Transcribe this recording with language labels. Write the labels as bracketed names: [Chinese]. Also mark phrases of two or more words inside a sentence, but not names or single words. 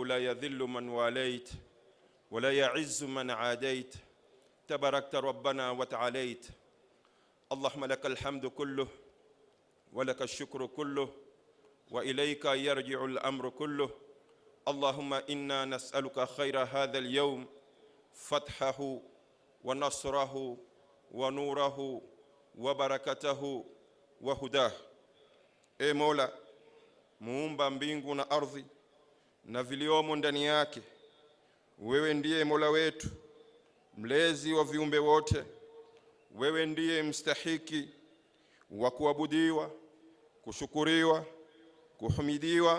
[Arabic] لا يذل من واليت ولا يعز من عاديت تباركت ربنا وتعاليت اللهم لك الحمد كله ولك الشكر كله وإليك يرجع الأمر كله اللهم إنا نسألك خير هذا اليوم فتحه ونصره ونوره وبركته وهداه. [Swahili] E Mola, muumba mbingu na ardhi na viliomo ndani yake, wewe ndiye Mola wetu, mlezi wa viumbe wote. Wewe ndiye mstahiki wa kuabudiwa, kushukuriwa, kuhimidiwa.